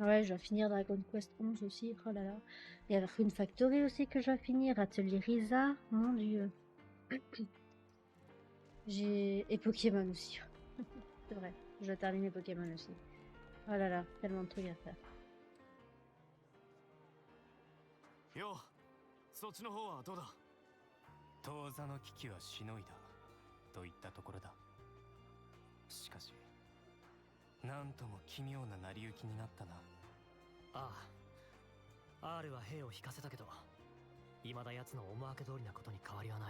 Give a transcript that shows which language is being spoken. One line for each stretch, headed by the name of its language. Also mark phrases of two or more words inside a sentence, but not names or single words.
French: Ouais, je dois finir Dragon Quest 11 aussi. Oh là là. Il y a Rune Factory aussi que je dois finir. Atelier Risa. Mon dieu. Et Pokémon aussi. C'est vrai. Je dois terminer Pokémon aussi. Oh là là. Tellement de trucs à faire.
Japanese: よう、そっちの方はどうだ。当座の危機はしのいだといったところだ。しかしなんとも奇妙な成り行きになったな。ああ R は兵を引かせたけど未だ奴の思惑通りなことに変わりはない。